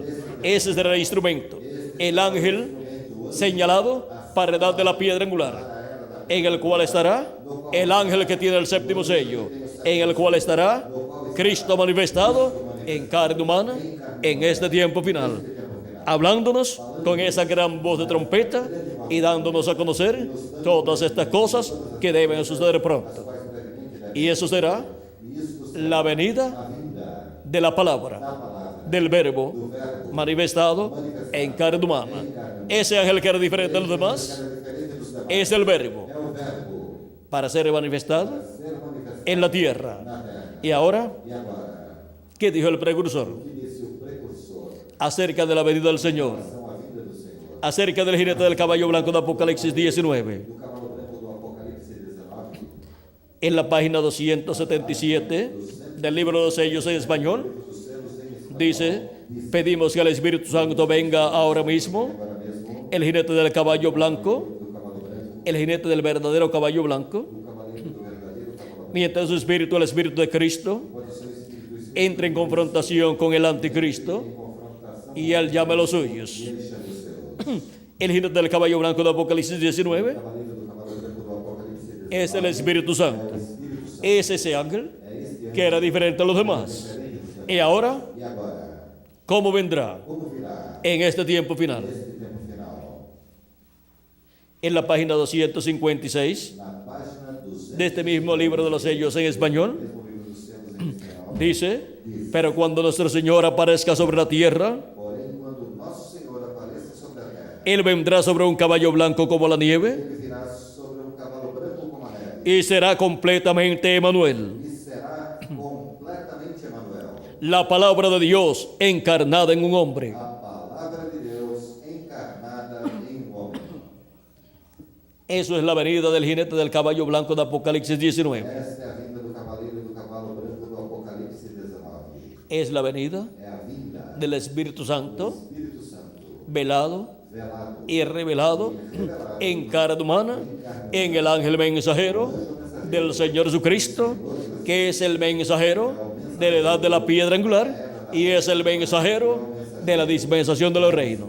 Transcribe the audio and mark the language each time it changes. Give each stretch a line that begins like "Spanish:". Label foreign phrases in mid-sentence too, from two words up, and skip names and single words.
Spanish: Ese será el instrumento, el ángel señalado para la edad de la piedra angular, en el cual estará el ángel que tiene el séptimo sello, en el cual estará Cristo manifestado en carne humana en este tiempo final, hablándonos con esa gran voz de trompeta y dándonos a conocer todas estas cosas que deben suceder pronto. Y eso será la venida de la palabra, del verbo manifestado en carne humana. Ese ángel que era diferente a los demás es el verbo
Portuguese: é o verbo
Spanish: para ser manifestado
Portuguese: ser manifestado
Spanish: en la tierra.
Portuguese: na terra.
Spanish: Y ahora,
Portuguese: E agora,
Spanish: ¿qué dijo el precursor
Portuguese: que disse o precursor
Spanish: acerca de la venida del Señor?
Portuguese: são a vinda do Senhor.
Spanish: Acerca del jinete del caballo blanco de Apocalipsis 19.
Portuguese: Do cavalo branco do Apocalipse 19,
Spanish: En la página 277 del libro de los sellos en español,
Portuguese: os selos em español,
Spanish: dice: pedimos que el Espíritu Santo venga ahora mismo,
Portuguese: agora mesmo,
Spanish: el jinete del caballo blanco,
Portuguese: do cavalo branco,
Spanish: el jinete del verdadero caballo blanco,
Portuguese: do cavaleiro do verdadeiro cavalo branco,
Spanish: mientras su espíritu, el espíritu de Cristo,
Portuguese: pode ser o Espírito
Spanish: entra en confrontación con el anticristo
Portuguese: em confrontação,
Spanish: y él llama a los suyos.
Portuguese: ele chama os seus.
Spanish: El jinete del caballo blanco de Apocalipsis 19
Portuguese: O cavaleiro do cavalo branco do Apocalipse 19
Spanish: es el Espíritu Santo.
Portuguese: é o Espírito Santo.
Spanish: Es ese ángel
Portuguese: É este
Spanish: que era diferente a los demás.
Portuguese: diferente dos demais.
Spanish: Y ahora,
Portuguese: E agora,
Spanish: ¿cómo vendrá
Portuguese: como virá
Spanish: en este tiempo final?
Portuguese: este tempo final?
Spanish: En la página 256
Portuguese: Na página 200
Spanish: de este mismo libro de los sellos en español,
Portuguese: mesmo livro dos selos em espanhol,
Spanish: dice: pero cuando nuestro Señor aparezca sobre la tierra,
Portuguese: porém, quando nosso Senhor apareça sobre a terra,
Spanish: Él vendrá sobre un caballo blanco como la nieve
Portuguese: ele virá sobre um cavalo branco como a neve,
Spanish: y será completamente Emanuel,
Portuguese: e será completamente Emanuel,
Spanish: la palabra de Dios encarnada en un hombre.
Portuguese: a palavra de Deus encarnada em homem.
Spanish: Eso es la venida del jinete del caballo blanco de Apocalipsis 19.
Portuguese: Esta é a vinda do cavaleiro e do cavalo branco do Apocalipse 19.
Spanish: Es la venida
Portuguese: É a vinda
Spanish: del Espíritu
Portuguese: do
Spanish: Santo
Portuguese: Espírito Santo,
Spanish: velado
Portuguese: velado
Spanish: y revelado en carne humana en el ángel mensajero del Señor Jesucristo, que es el mensajero de la edad de la piedra angular y es el mensajero de la dispensación de los reinos.